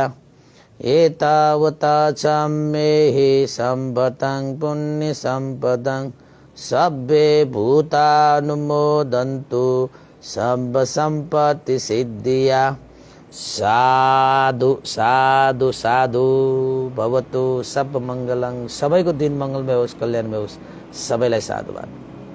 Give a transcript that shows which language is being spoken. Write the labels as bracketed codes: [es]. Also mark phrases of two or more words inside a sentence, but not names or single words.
[pi] एतावता सम्मेहि सम्भतं पुण्य सम्पदं सब्बे भूतानुमोदन्तु सब्ब संपत्ति सिद्धिया। साधु साधु साधु। भवतु सब मंगलं। [ne] सबैको दिन मंगलमय होस्, कल्याणमय होस्। सबैलाई साधुवाद।